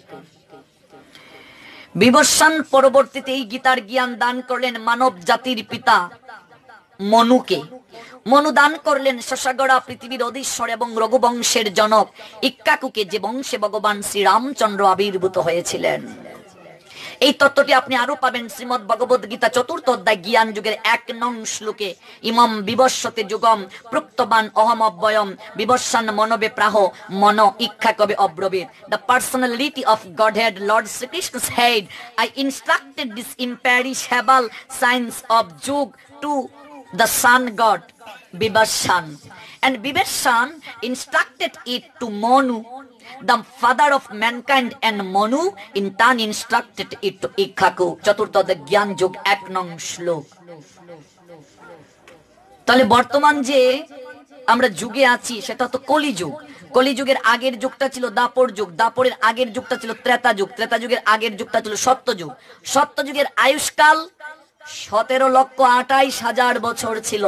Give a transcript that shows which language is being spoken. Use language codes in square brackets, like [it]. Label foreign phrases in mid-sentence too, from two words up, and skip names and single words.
[bn] বিবস্বান পরবর্তীতে এই গীতার জ্ঞান দান করলেন মানব জাতির পিতা মনুকে। মনু দান করলেন শশাগড়া পৃথিবীর অধীশ্বর এবং রঘুবংশের জনক ইক্ষ্বাকুকে, যে বংশে ভগবান শ্রীরামচন্দ্র আবির্ভূত হয়েছিলেন। এই তত্ত্বটি আপনি আরো পাবেন শ্রীমদ্ ভগবদ গীতা 4th অধ্যায় জ্ঞান যুগের 1 নং শ্লোকে। [sa] ইমম বিবস্বতে যুগম প্রুক্তবান অহম অব্যয়ম বিবস্বান মনবে প্রাহ মন ইক্ষ্বা কবে অব্রবীত। [en] The personality of Godhead, Lord Sri Krishna said, I instructed this imperishable science of Yug to the sun god Bibashan, and Bibashan instructed it to Monu, the father of mankind, and Monu in turn instructed it to Ikkhaku. [bn] চতুর্থ জ্ঞান যোগ 1 নং শ্লোক। তাহলে বর্তমান যে আমরা যুগে আছি সেটা তো কলিযুগ। কলিযুগের আগের যুগটা ছিল দাপর যুগ, দাপরের আগের যুগটা ছিল ত্রেতা যুগ, ত্রেতা যুগের আগের যুগটা ছিল সত্যযুগ। সত্যযুগের আয়ুষ্কাল 17,28,000 বছর ছিল।